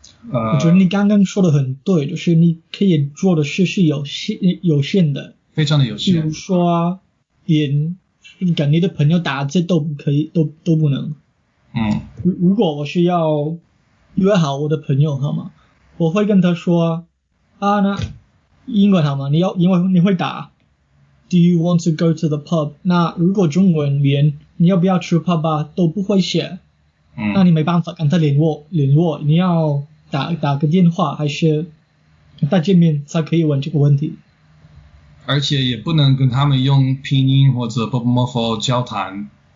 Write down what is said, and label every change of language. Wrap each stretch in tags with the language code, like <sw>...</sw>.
<zh>我觉得你刚刚说的很对，就是你可以做的事是有限的，非常的有限。比如说，连跟你的朋友打字都不可以，都不能。如果我是要约好我的朋友，好吗？我会跟他说那英文好吗？因为你会打</zh> <en>Do you want to go to the pub？</en> <zh>那如果中文连你要不要去 pub 啊都不会写，那你没办法跟他联络，你要打个电话还是再见面才可以问这个问题。而且也不能跟他们用拼音或者 bopomorpho 交谈。</zh>